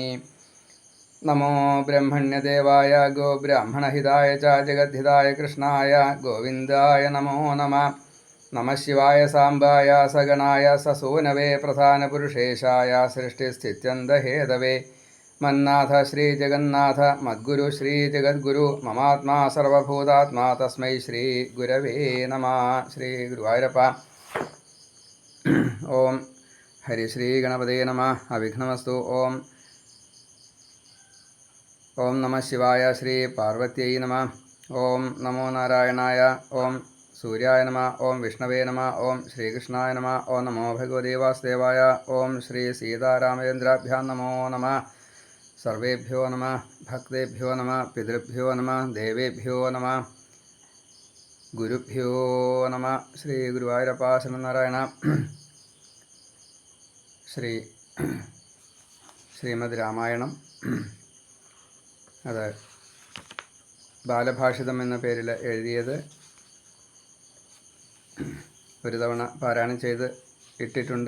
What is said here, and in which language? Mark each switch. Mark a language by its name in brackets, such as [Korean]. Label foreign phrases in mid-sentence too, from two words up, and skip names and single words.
[Sanskrit] നമോ ബ്രഹ്മണ്യദേവായ ഗോബ്രാഹ്മണഹിതായ ച ജഗദ്ധിതായ കൃഷ്ണായ ഗോവിന്ദായ നമോ നമഃ. നമഃ ശിവായ സാംബായ സഗണായ സസൂനവേ പ്രധാനപുരുഷേശായ സൃഷ്ടിസ്ഥിത്യന്തഹേതവേ मन्नाथ श्री जगन्नाथ मद्गुरु श्री जगद्गुरु ममात्मा सर्वभूतात्मा तस्मै श्री गुरवे नमः. श्री गुरुवायूरप्प. ओम हरि श्री गणपते नमः. अविघ्नमस्तु. ओम नमः शिवाय. श्री पार्वत्यै नमः. ओम नमो नारायणाय. ओम सूर्याय नमः. ओम विष्णवे नमः. ओम श्रीकृष्णाय नमः. ओम नमो भगवते वासुदेवाय. ओम श्री सीतारामचन्द्राभ्यां नमो नमः. सर्वेभ्यो नमः. भक्तेभ्यो नमः. पितृभ्यो नमः. देवेभ्यो नमः. गुरुभ्यो नमः. श्री गुरुवायूरप्प शरणनारायण. [Malayalam] ശ്രീമദ് രാമായണം അത് ബാലഭാഷിതം എന്ന പേരിൽ എഴുതിയത് ഒരു തവണ പാരായണം ചെയ്ത് ഇട്ടിട്ടുണ്ട്.